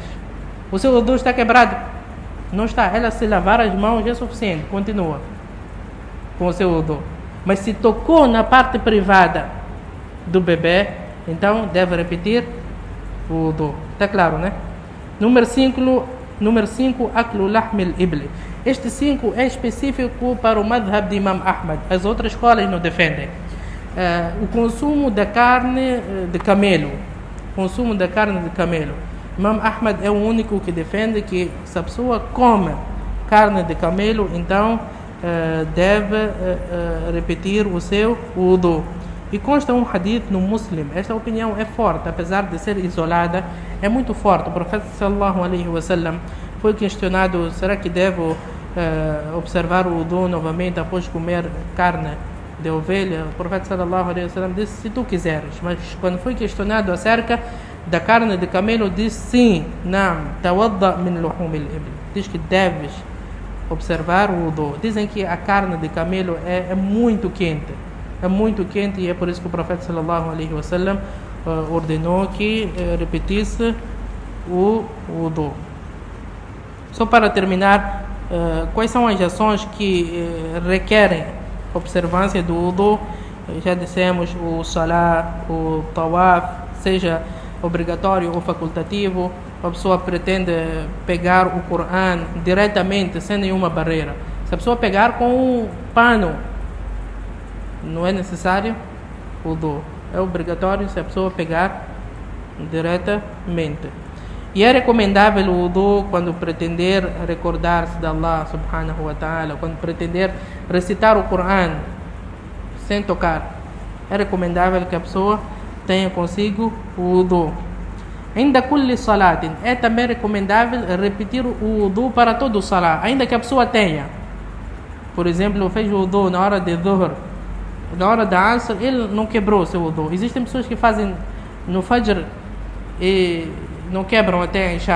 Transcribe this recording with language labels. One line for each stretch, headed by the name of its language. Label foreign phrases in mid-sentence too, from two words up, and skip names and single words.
Portuguese: O seu wudu está quebrado? Não está. Ela, se lavar as mãos, é suficiente. Continua com o seu wudu. Mas se tocou na parte privada do bebê, então deve repetir o wudu. Está claro, né? Número 5,
Arabic: aklu lahm al-ibli.
Portuguese: Este 5 é específico para o madhab de Imam Ahmad. As outras escolas não defendem. O consumo da carne de camelo. Imam Ahmad é o único que defende que se a pessoa come carne de camelo, então deve repetir o seu wudu. E consta um hadith no Muslim. Esta opinião é forte, apesar de ser isolada, é muito forte. O profeta
Arabic: sallallahu alaihi wasallam
Portuguese: foi questionado: será que devo observar o wudu novamente após comer carne de ovelha? O profeta
Arabic: sallallahu alaihi wasallam
Portuguese: disse: se tu quiseres. Mas quando foi questionado acerca da carne de camelo, disse: sim,
Arabic: naam, tawadda min luhum al-ibl.
Portuguese: Diz que deves observar o wudu. Dizem que a carne de camelo é muito quente. E é por isso que o profeta
Arabic: sallallahu alaihi wasallam
Portuguese: ordenou que repetisse o wudu. Só para terminar, quais são as ações que requerem observância do wudu? Já dissemos o salah, o tawaf, seja obrigatório ou facultativo, a pessoa pretende pegar o Corão diretamente, sem nenhuma barreira. Se a pessoa pegar com o pano, não é necessário wudu. É obrigatório se a pessoa pegar diretamente. E é recomendável o wudu quando pretender recordar-se de Allah
Arabic: subhanahu wa ta'ala,
Portuguese: quando pretender recitar o Corão sem tocar. É recomendável que a pessoa tenha consigo o wudu. Ainda
Arabic: kulli salatin,
Portuguese: é também recomendável repetir o wudu para todo o salat, ainda que a pessoa tenha. Por exemplo, fez o wudu na hora de dhuhr, na hora da asr, ele não quebrou o seu wudu. Existem pessoas que fazem no fajr e não quebram até a isha.